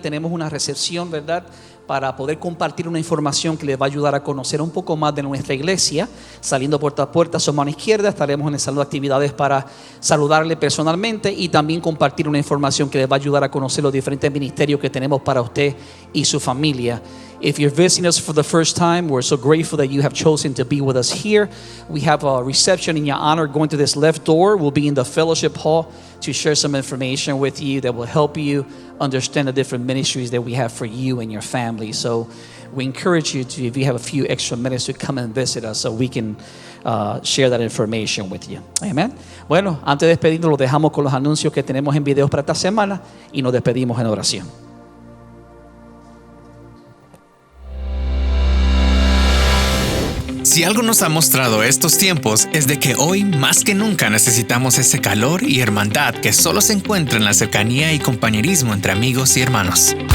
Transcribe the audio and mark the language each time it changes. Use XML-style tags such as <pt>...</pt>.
<es>Tenemos una recepción, ¿verdad?, para poder compartir una información que les va a ayudar a conocer un poco más de nuestra iglesia. Saliendo puerta a puerta a su mano izquierda, estaremos en el salón de actividades para saludarle personalmente y también compartir una información que les va a ayudar a conocer los diferentes ministerios que tenemos para usted y su familia.</es> <en>If you're visiting us for the first time, we're so grateful that you have chosen to be with us here. We have a reception in your honor going to this left door. We'll be in the fellowship hall to share some information with you that will help you understand the different ministries that we have for you and your family. So we encourage you to, if you have a few extra minutes, to come and visit us so we can share that information with you. Amen.</en> <es>Bueno, antes de despedirnos, lo dejamos con los anuncios que tenemos en videos para esta semana y nos despedimos en oración. Si algo nos ha mostrado estos tiempos es de que hoy más que nunca necesitamos ese calor y hermandad que solo se encuentra en la cercanía y compañerismo entre amigos y hermanos.</es>